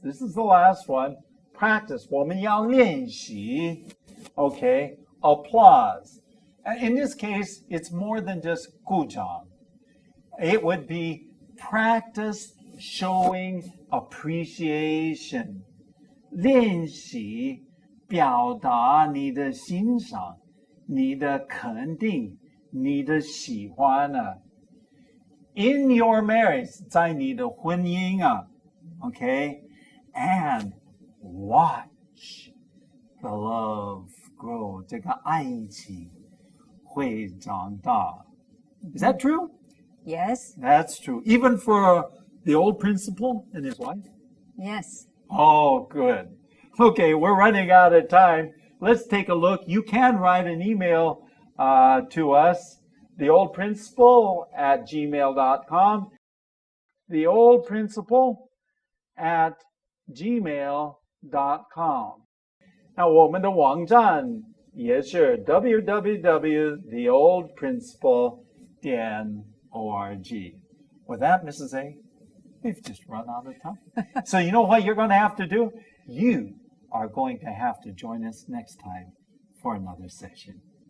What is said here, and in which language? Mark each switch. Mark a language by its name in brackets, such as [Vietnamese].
[English] This is the last one. Practice. [Chinese] 我们要练习. [English] Okay, applause. In this case, it's more than just 鼓掌. It would be practice showing appreciation. [Chinese] 练习表达你的欣赏, 你的肯定, 你的喜欢啊. [English] In your marriage, [Chinese] 在你的婚姻啊, [English] okay, and watch the love grow. [Chinese] 这个爱情会长大. [English] Is that true? Yes. That's true. Even for the old principal and his wife? Yes. Oh, good. Okay, we're running out of time. Let's take a look. You can write an email to us, theoldprincipal@gmail.com, theoldprincipal@gmail.com. [Chinese] 那我们的网站也是 www.theoldprincipal.org. [English] With that, Mrs. A, we've just run out of time. So you know what you're going to have to do? You are going to have to join us next time for another session.